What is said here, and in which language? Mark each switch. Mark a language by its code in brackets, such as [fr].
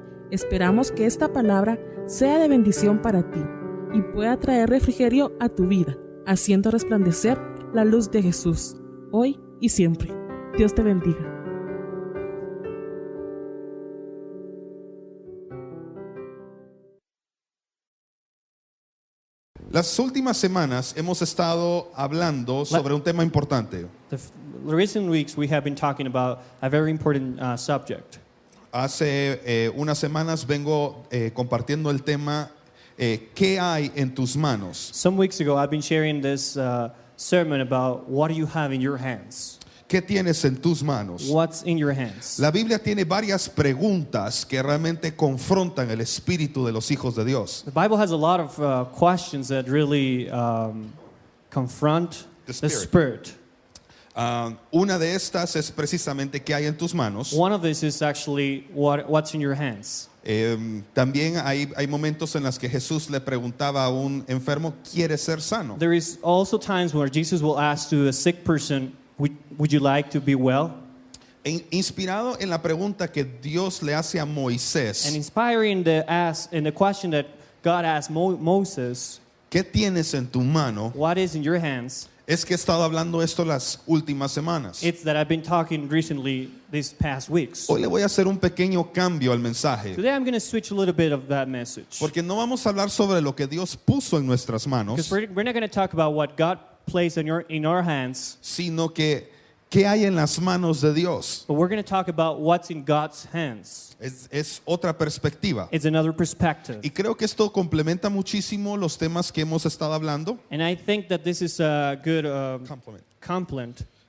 [es] Esperamos que esta palabra sea de bendición para ti y pueda traer refrigerio a tu vida, haciendo resplandecer la luz de Jesús, hoy y siempre. Dios te bendiga. Las últimas semanas hemos estado hablando sobre un tema importante. [en] The recent weeks we have been talking about a very important subject. [es] Hace unas semanas vengo compartiendo el tema ¿qué hay en tus manos? [en] Some weeks ago I've been sharing this sermon about what do you have in your hands? [es] ¿Qué tienes en tus manos? [en] What's in your hands? [es] La Biblia tiene varias preguntas que realmente confrontan el espíritu de los hijos de Dios. [en] The Bible has a lot of questions that really confront The the spirit. spirit. [es] Una de estas es precisamente ¿qué hay en tus manos? [en] One of these is actually what's in your hands. [es] También hay momentos en los que Jesús le preguntaba a un enfermo, ¿quieres ser sano? [en] There is also times where Jesus will ask to a sick person, would you like to be well? [es] Inspirado en la pregunta que Dios le hace a Moisés, [en] And inspiring the question that God asked Moses, [es] ¿qué tienes en tu mano? [en] what is in your hands? [es] Es que he estado hablando esto las últimas semanas. [en] It's that I've been talking recently these past weeks. [es] Hoy le voy a hacer un pequeño cambio al mensaje, [en] Today I'm going to switch a little bit of that message. [es] porque no vamos a hablar sobre lo que Dios puso en nuestras manos, [en] Because we're not going to talk about what God placed in our hands, [es] sino que ¿qué hay en las manos de Dios? [en] but we're going to talk about what's in God's hands. [es] Es otra perspectiva. [en] It's another perspective. [es] Y creo que esto complementa muchísimo los temas que hemos estado hablando. [en] And I think that this is a good complement